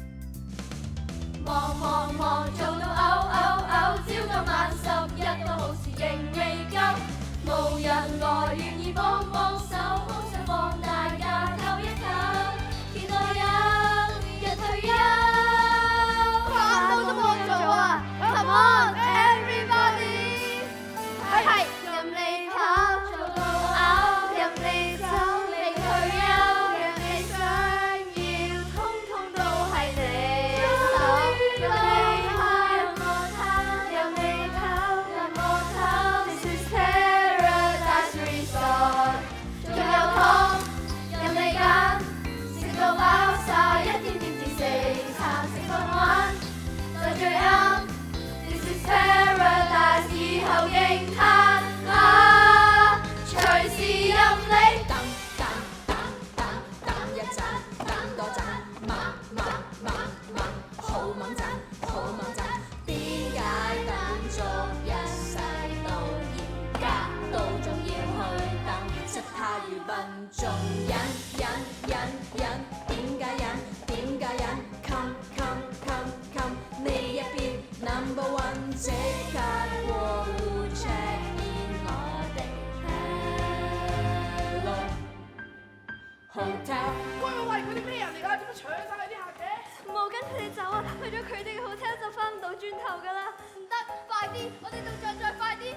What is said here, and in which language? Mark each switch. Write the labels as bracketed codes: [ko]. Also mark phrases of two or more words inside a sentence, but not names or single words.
[yue] 忙做到嘔，朝九晚11都好似仍未夠，無人來願意幫手，好想放大假唞一唞，期待有日退休。翻到都冇做啊 ！ [en] Come on everybody， [yue] 係任你跑，做到嘔，任你走，你退休，讓你想要，通通都係你手。任你跑，任你跑，任我跑 ， [en] This is Paradise Resort。 [yue] 仲有糖，任你揀，食到飽晒，一點點至四餐，食飯玩，就最啱。 [en] This is Paradise， [yue] 以後勁嘆啊，隨時任你。等一陣，等多陣，好猛陣，點解等足一世到而家都仲要去等？實太愚笨，仲忍，點解忍 ？Come，呢一邊 [en] number one [yue] 即刻過戶 [en] check in [yue] 我哋 Hello Hotel。喂，佢哋咩人嚟㗎？點解搶晒佢啲客嘅？冇跟佢哋走啊！去咗佢哋嘅 hotel 就翻唔到轉頭噶啦！唔得，快啲！我哋動作再快啲！